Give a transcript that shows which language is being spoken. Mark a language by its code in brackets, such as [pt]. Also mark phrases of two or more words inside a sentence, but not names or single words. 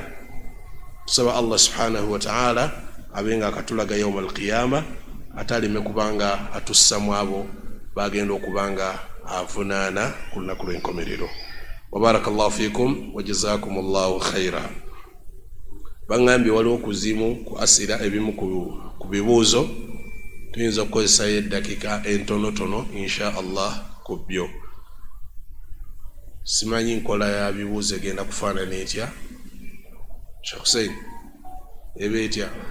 [lg] Tusaba Allah [ar] سبحانه وتعالى [lg] abenga akatulaga [ar] يوم القيامة [lg] atalime kubanga atussamu abo bagenda okubanga avunaana ku lunaku lw'enkomerero. [ar] وبارك الله فيكم وجزاكم الله خيرا. [lg] Bangambye waliwo okuzimu ku asira ebimu ku bibuuzo tuyinza okukozesayo eddakiika entonotono [ar] إن شاء الله [lg] ku byo. Simanyi nkola ya bibuuzo egenda kufaanana etya? Sheikh Hussein eba etya?